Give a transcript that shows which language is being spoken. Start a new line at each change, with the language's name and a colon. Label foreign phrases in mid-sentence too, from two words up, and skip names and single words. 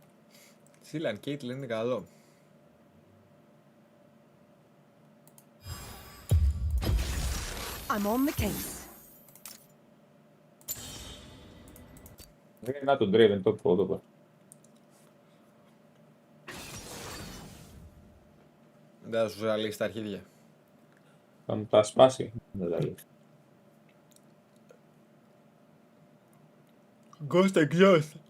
Greek: Σίλαν Κέιτλ είναι καλό.
English: I'm on the case.
Greek: Να τον Draven, το πω. Δεν θα σου ζαλίσει τα αρχίδια. Θα μου τα σπάσει. Δεν τα λέει.
English: Ghost exhaust.